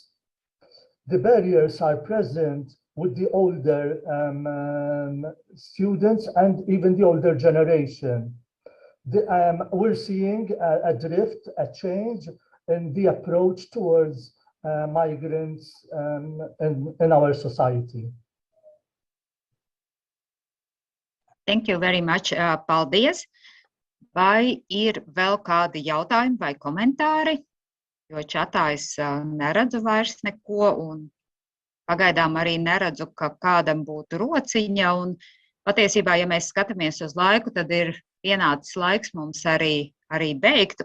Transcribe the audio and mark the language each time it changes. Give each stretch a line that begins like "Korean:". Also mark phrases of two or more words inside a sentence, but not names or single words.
English: The barriers are present with the older students and even the older generation. We're seeing a drift, a change in the approach towards migrants in our society. Thank you very much.
Latvian: Paldies. Vai ir vēl kādi jautājumi vai komentāri? Jo čatā es neredzu vairs neko, un pagaidām arī neredzu, ka kādam būtu rociņa. Un patiesībā, ja mēs skatāmies uz laiku, tad ir pienācis laiks mums arī beigt.